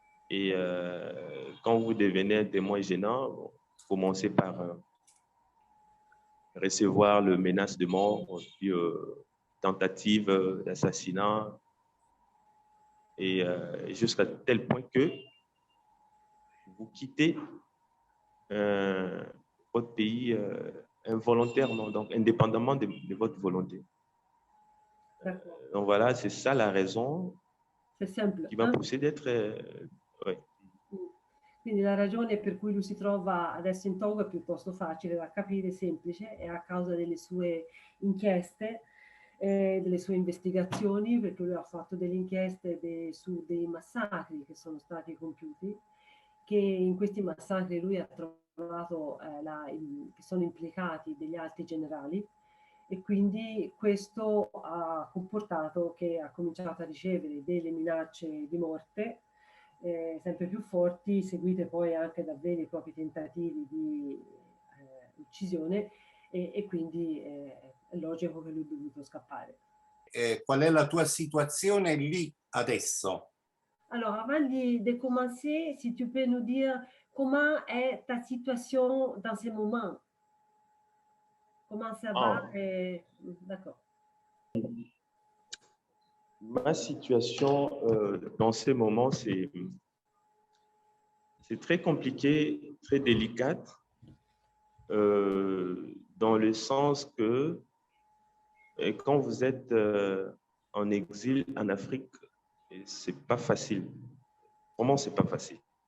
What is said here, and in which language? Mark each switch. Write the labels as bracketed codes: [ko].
[fr] Et quand vous devenez un témoin gênant, vous commencez par recevoir le menace de mort, puis tentative d'assassinat, et jusqu'à tel point que vous quittez votre pays involontairement, donc indépendamment de votre volonté. Donc voilà, c'est ça la raison qui m'a poussé d'être... ouais. [it] Quindi la ragione per cui lui si trova adesso in Togo è piuttosto facile da capire, semplice, è a causa delle sue inchieste, delle sue investigazioni, perché lui ha fatto delle inchieste su dei massacri che sono stati compiuti, che in questi massacri lui ha trovato che sono implicati degli alti generali, e quindi questo ha comportato che ha cominciato a ricevere delle minacce di morte sempre più forti, seguite poi anche da veri e propri tentativi di uccisione, e quindi è logico che lui è dovuto scappare. Qual è la tua situazione lì adesso? [fr] Alors, avant de commencer, si tu peux nous dire comment est ta situation dans ces moments? Comment ça va? D'accord. Ma situation dans ces moments, c'est très compliqué, très délicate, dans le sens que quand vous êtes en exil en Afrique, c'est pas facile. Vraiment, c'est pas facile.